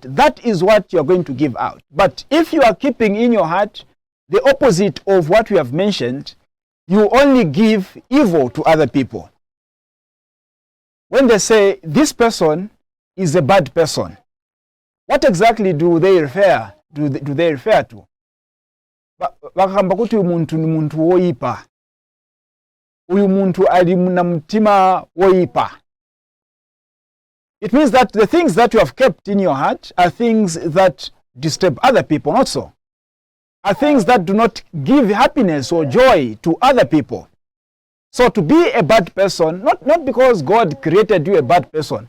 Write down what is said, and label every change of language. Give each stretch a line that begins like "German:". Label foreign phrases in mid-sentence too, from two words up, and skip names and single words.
English: That is what you are going to give out. But if you are keeping in your heart the opposite of what we have mentioned, you only give evil to other people. When they say this person is a bad person, what exactly do they refer to?
Nyanja: Bakamba kuti umuntu ni muntu woipa. Uyu muntu ali na mtima woipa.
English: It means that the things that you have kept in your heart are things that disturb other people, not so. Are things that do not give happiness or joy to other people. So to be a bad person, not because God created you a bad person.